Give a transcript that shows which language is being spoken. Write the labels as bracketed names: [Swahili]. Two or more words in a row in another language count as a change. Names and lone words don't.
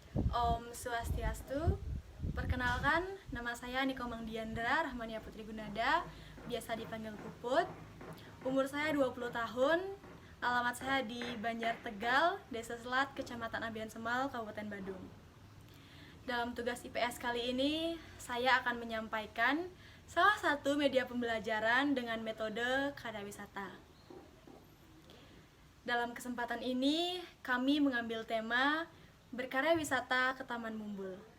[Indonesian] Om Swastiastu. Perkenalkan, nama saya Niko Mangdiandra Rahmania Putri Gunada, biasa dipanggil Puput. Umur saya 20 tahun, alamat saya di Banjar Tegal, Desa Selat, Kecamatan Ambian Semal, Kabupaten Badung. Dalam tugas IPS kali ini, saya akan menyampaikan salah satu media pembelajaran dengan metode karya wisata. Dalam kesempatan ini, kami mengambil tema berkarya wisata ke Taman Mumbul.